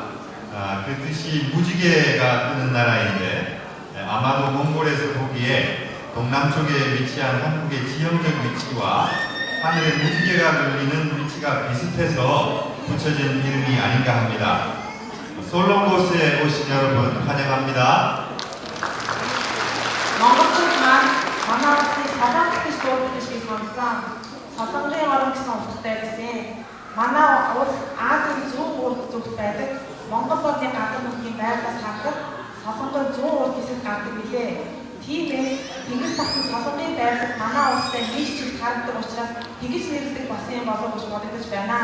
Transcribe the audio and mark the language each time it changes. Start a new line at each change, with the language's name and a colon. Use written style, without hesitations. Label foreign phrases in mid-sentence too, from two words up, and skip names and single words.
Korean: 그 뜻이 무지개가 뜨는 나라인데 아마도 몽골에서 보기에 동남쪽에 위치한 한국의 지형적 위치와 하늘의 무지개가 걸리는 위치가 비슷해서 붙여진 이름이 아닌가 합니다. 솔롱고스에 오신 여러분 환영합니다.
Mongolian: манай улсын солонгос гэж дууддаг шиг сонсон. Солонгын орн гэсэн утгатай байсан. Манай улс Азийн зүүн урд зүгт байдаг. Монгол улсын гадны нутгийн байдлаас харахад солонгын зүүн урд хэсэг гардаг билээ. Тиймээс Тэнгис тахын солонгын байрлал манай улстай нэг чиг харагддаг учраас тэгж нэрлэдэг болсон юм болов гэж бодогдож байна.